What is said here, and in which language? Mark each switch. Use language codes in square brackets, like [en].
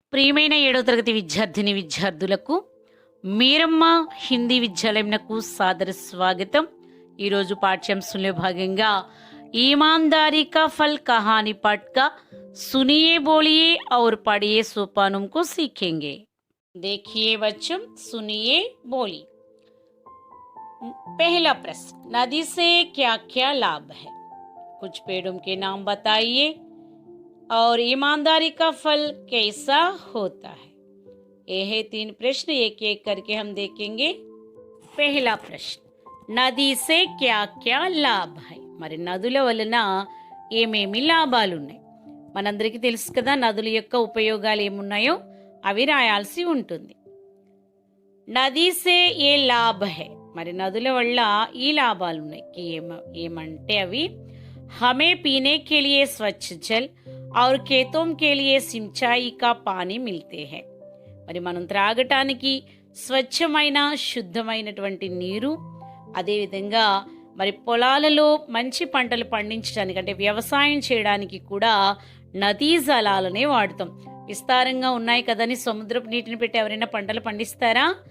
[te] ప్రియమైన 7వ తరగతి విద్యార్థిని విద్యార్థులకు మీరమ్మ హిందీ విద్యాలయంకు సాదర స్వాగతం. ఈరోజు పాఠ్యాంశంలో భాగంగా [hi] ईमानदारी का फल कहानी पाठ का सुनिए बोलिए और पढ़िए सोपानों को सीखेंगे. देखिए बच्चों, सुनिए बोलिए. पहला प्रश्न, नदी से क्या क्या लाभ है? कुछ पेड़ों के नाम बताइए और ईमानदारी का फल कैसा होता है. ये है 3 प्रश्न, एक एक करके हम देखेंगे. पहला प्रश्न, नदी से क्या क्या लाभ है? [te] మరి నదుల వలన ఏమేమి లాభాలు ఉన్నాయి? మనందరికీ తెలుసు కదా, నదుల యొక్క ఉపయోగాలు ఏమున్నాయో అవి రాయాల్సి ఉంటుంది. [hi] నదీ సే ఏ లాభ హై, [te] మరి నదుల వల్ల ఈ లాభాలు ఉన్నాయి. ఏమంటే అవి [hi] हमें पीने के लिए स्वच्छ जल और खेतों के लिए सिंचाई का पानी मिलते हैं. [te] మరి మనం త్రాగటానికి స్వచ్ఛమైన శుద్ధమైనటువంటి నీరు, అదేవిధంగా మరి పొలాలలో మంచి పంటలు పండించడానికి అంటే వ్యవసాయం చేయడానికి కూడా నదీ జలాలనే వాడుతాం. విస్తారంగా ఉన్నాయి కదని సముద్రపు నీటిని పెట్టి ఎవరైనా పంటలు పండిస్తారా?